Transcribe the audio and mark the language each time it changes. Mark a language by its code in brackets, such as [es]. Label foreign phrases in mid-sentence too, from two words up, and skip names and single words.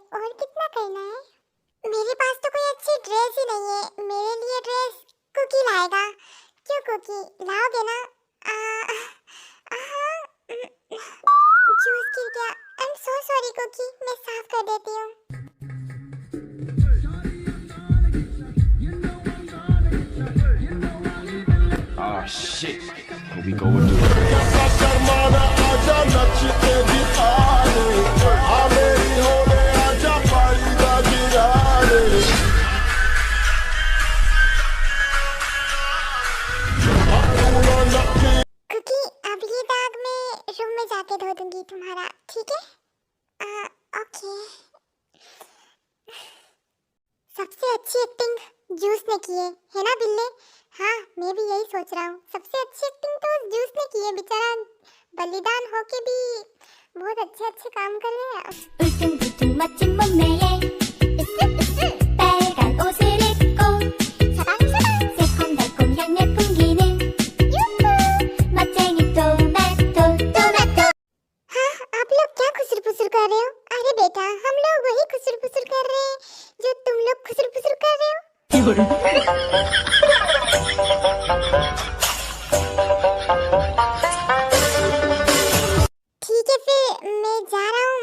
[hi] और कितना करना है? मेरे पास तो कोई अच्छी ड्रेस ही नहीं है। मेरे लिए ड्रेस कुकी लाएगा। क्यों कुकी लाओगे ना? जूस गिर गया। [en] I am so sorry Kuki, [hi] मैं साफ कर देती हूँ। [en] Oh shit. Here we go again. [hi] कुकी, अब ये दाग मैं रूम में जाके धो दूंगी तुम्हारा, ठीक है? ओके। सबसे अच्छी एक्टिंग जूस ने की है ना बिल्ले? हाँ, मैं भी यही सोच रहा हूँ। सबसे अच्छी एक्टिंग तो जूस ने की है। बेचारा बलिदान होके भी बहुत अच्छे अच्छे काम कर रहे हैं। [ko] 울퉁불퉁 멋진 몸매에 빨간 옷을 입고 사방사방 새콤달콤 향내 풍기는 유후 멋쟁이 토마토 토마토। [hi] हाँ, आप लोग क्या खुसर-फुसर कर रहे हो? अरे बेटा, हम लोग वही खुसर-फुसर कर रहे हैं जो तुम लोग खुसर-फुसर कर रहे हो। ठीक है, फिर मैं जा रहा हूँ।